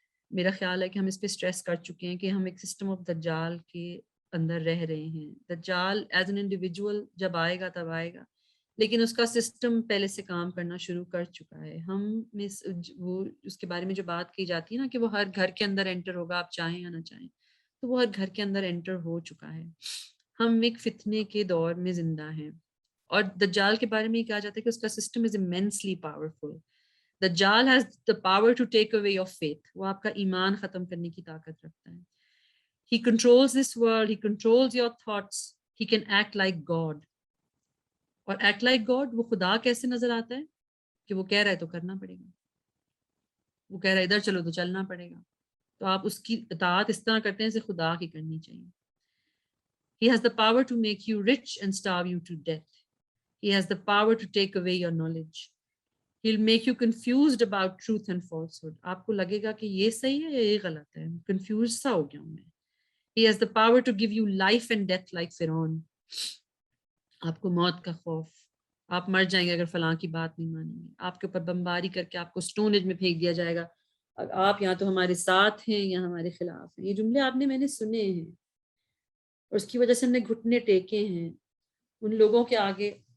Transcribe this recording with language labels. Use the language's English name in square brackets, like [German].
[Urdu] میرا خیال ہے کہ ہم اس پہ اسٹریس کر چکے ہیں کہ ہم ایک سسٹم آف دجال کے اندر رہ رہے ہیں۔ دجال ایز این انڈیویجول جب آئے گا تب آئے گا، لیکن اس کا سسٹم پہلے سے کام کرنا شروع کر چکا ہے۔ ہم میں وہ اس کے بارے میں جو بات کی جاتی ہے نا کہ وہ ہر گھر کے اندر انٹر ہوگا، آپ چاہیں یا نہ چاہیں، تو وہ ہر گھر کے اندر انٹر ہو چکا ہے۔ ہم ایک فتنے کے دور میں زندہ ہیں، اور دجال کے بارے میں یہ کہا جاتا ہے کہ اس کا سسٹم از [English] immensely powerful. Dajjal has the power to take away your faith. [Urdu] وہ آپ کا ایمان ختم کرنے کی طاقت رکھتا ہے۔ [English] He controls this world, he controls your thoughts, he can act like God. [Urdu] اور [English] act like God [Urdu] وہ خدا کیسے نظر آتا ہے کہ وہ کہہ رہا ہے تو کرنا پڑے گا، وہ کہہ رہا ہے ادھر چلو تو چلنا پڑے گا، تو آپ اس کی اطاعت اس طرح کرتے ہیں جیسے خدا کی کرنی چاہیے۔ [English] He has the power to make you rich and starve you to death. He has the power to take away your knowledge. He'll make you confused about truth and falsehood. [Urdu] آپ کو لگے گا کہ یہ صحیح ہے یا یہ غلط ہے، کنفیوز سا ہو گیا ہوں میں۔ [English] He has the power to give you life and death like Pharaoh. [Urdu] آپ کو موت کا خوف، آپ مر جائیں گے اگر فلاں کی بات نہیں مانیں گے، آپ کے اوپر بمباری کر کے آپ کو سٹونج میں پھینک دیا جائے گا، آپ یا تو ہمارے ساتھ ہیں یا ہمارے خلاف ہیں۔ یہ جملے آپ نے میں نے سنے ہیں، اور اس کی وجہ سے ہم نے گھٹنے ٹیکے ہیں ان لوگوں کے آگے